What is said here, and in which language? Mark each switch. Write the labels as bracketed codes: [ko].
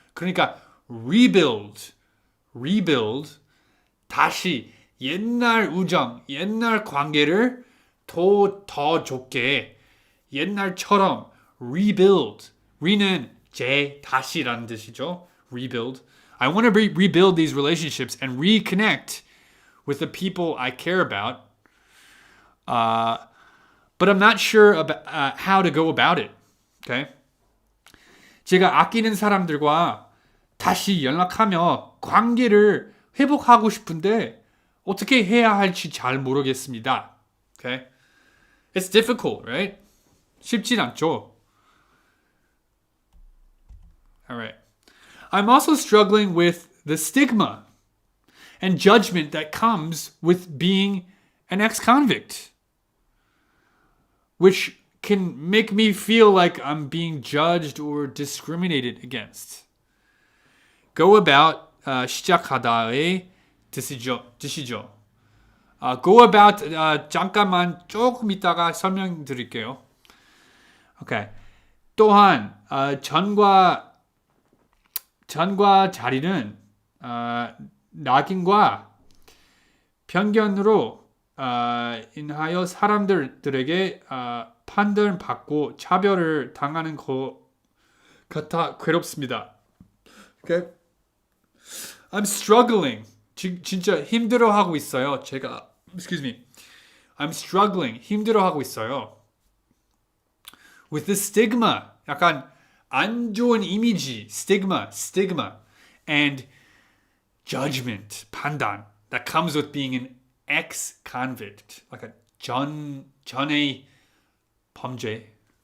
[ko] 그러니까 rebuild, 다시 옛날 우정, 옛날 관계를 더 좋게 옛날처럼 rebuild. re는 다시라는 뜻이죠. [en] rebuild. I want to rebuild these relationships and reconnect with the people I care about. But I'm not sure about how to go about it. Okay? [ko] 제가 아끼는 사람들과 다시 연락하며 관계를 회복하고 싶은데 어떻게 해야 할지 잘 모르겠습니다. [en] Okay? It's difficult, right? [ko] 쉽진 않죠. [en] All right. I'm also struggling with the stigma and judgment that comes with being an ex-convict, which can make me feel like I'm being judged or discriminated against. Go about [ko] 시작하다의 뜻이죠. [en] Go about [ko] 잠깐만 조금 있다가 설명드릴게요. [en] Okay. [ko] 또한 전과 자리는 낙인과 편견으로 인하여 사람들에게 판단받고 차별을 당하는 것 같아 괴롭습니다. [en] Okay? I'm struggling. [ko] 진짜 힘들어하고 있어요. 제가 [en] excuse me. I'm struggling. [ko] 힘들어하고 있어요. [en] With the stigma. [ko] 약간 안 좋은 이미지. stigma. [en] And judgment. [ko] 판단. [en] That comes with being an ex-convict. like a [ko] 전의 범죄.